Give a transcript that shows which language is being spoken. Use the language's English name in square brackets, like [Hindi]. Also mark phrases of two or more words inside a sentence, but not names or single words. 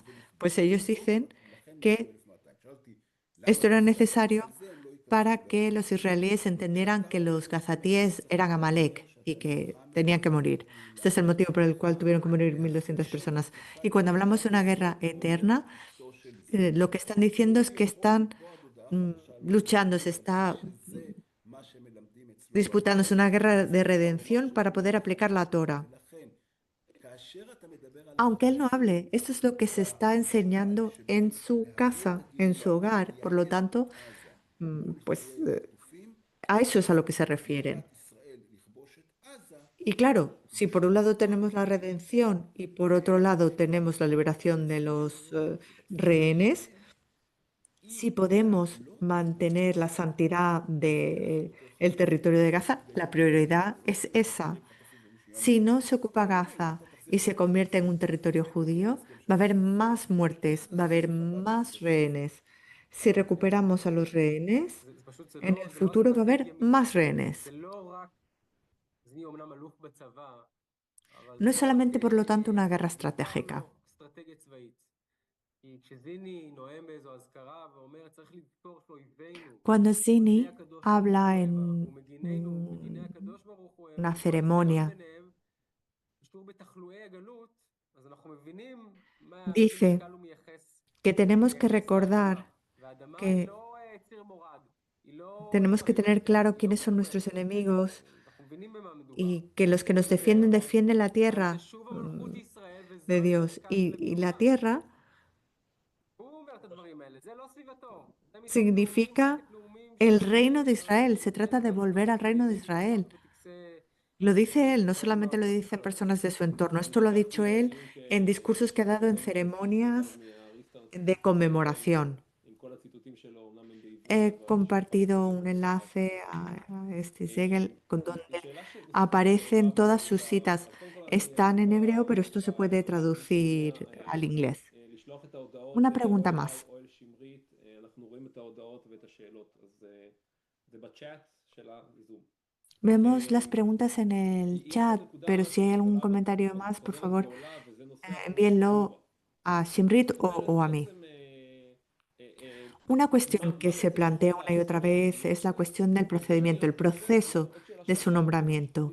[Spanish] Pues ellos dicen que esto era necesario para que los israelíes entendieran que los gazatíes eran Amalek y que tenían que morir. Este es el motivo por el cual tuvieron que morir 1.200 personas. Y cuando hablamos de una guerra eterna, lo que están diciendo es que están mm, luchando, se está [Hebrew] שזה מה שמלמדים אצלו. [Spanish] disputándose una guerra de redención para poder aplicar la Torah. [Hebrew] ולכן, כאשר אתה מדבר על [Spanish] Aunque él no [Hebrew] הפסוק [Spanish] hable, esto es lo que se está enseñando en su casa, en su hogar. Por lo tanto, pues a eso es a lo que se refieren. [Hebrew] מדינת ישראל לכבוש את עזה, [Spanish] Y claro, si por un lado tenemos la redención y por otro lado tenemos la liberación de los rehenes, si podemos mantener la santidad del territorio de Gaza, la prioridad es esa. Si no se ocupa Gaza y se convierte en un territorio judío, va a haber más muertes, va a haber más rehenes. Si recuperamos a los rehenes, [Hebrew] זה פשוט, [Spanish] en el futuro va a haber más rehenes. [Hebrew] זה לא רק, אני אומנם אלוף בצבא, אבל [Spanish] No [Hebrew] זה [Spanish] es [Hebrew] לא רק [Spanish] solamente, por lo tanto, una guerra estratégica. [Hebrew] אסטרטגיה צבאית. כי כשזיני נואם באיזו אזכרה ואומר צריך לזכור שאויבינו, [Spanish] Cuando [Hebrew] עובדי [Spanish] Zini [Hebrew] הקדוש ברוך [Spanish] habla [Hebrew] הוא [Spanish] en [Hebrew] הם, ומגינינו ומגיני הקדוש ברוך הוא הם, [Spanish] una [Hebrew] וכל הסתירות [Spanish] ceremonia, [Hebrew] ביניהם, קשור בתחלואי הגלות, אז אנחנו מבינים איזה [Spanish] dice [Hebrew] משקל הוא מייחס [Spanish] que tenemos que [Hebrew] לאדמה. [Spanish] recordar [Hebrew] והאדמה היא [Spanish] que [Hebrew] לא ציר מורד, היא לא [Spanish] tenemos que tener [Hebrew] אריות, [Spanish] claro [Hebrew] היא לא [Spanish] quiénes son [Hebrew] מדומה. [Spanish] nuestros enemigos [Hebrew] אנחנו מבינים במה מדובר. [Spanish] y que los que nos defienden defienden la [Hebrew] אז זה [Spanish] tierra [Hebrew] שוב המלכות ישראל, וזה [Spanish] de Dios. Y la tierra [Hebrew] הוא אומר את הדברים האלה, זה לא סביבתו. זה מתוך [Spanish] significa [Hebrew] לקט לאומים [Spanish] el [Hebrew] של [Spanish] reino de [Hebrew] ישראל, [Spanish] Israel. Se trata de volver al reino de Israel. Lo dice él, no solamente lo dicen personas de su entorno. Esto lo ha dicho él en discursos que ha dado en ceremonias de conmemoración. [Hebrew] עם כל הציטוטים שלו, אומנם הם בעברית, [Spanish] He [Hebrew] אבל [Spanish] compartido un enlace a este Segel con donde aparecen todas sus citas. Están en hebreo, pero esto se puede traducir al inglés. [Hebrew] לשלוח את ההודעות [Spanish] Una pregunta [Hebrew] לאוהל [Spanish] más. [Hebrew] אוהל שמרית, אנחנו רואים את ההודעות ואת השאלות, אז זה בצ'אט של הזום. [Spanish] Vemos las preguntas en el chat, pero si hay algún comentario más, por favor, envíenlo a Shimrit o a mí. Una cuestión que se plantea una y otra vez es la cuestión del procedimiento, el proceso de su nombramiento.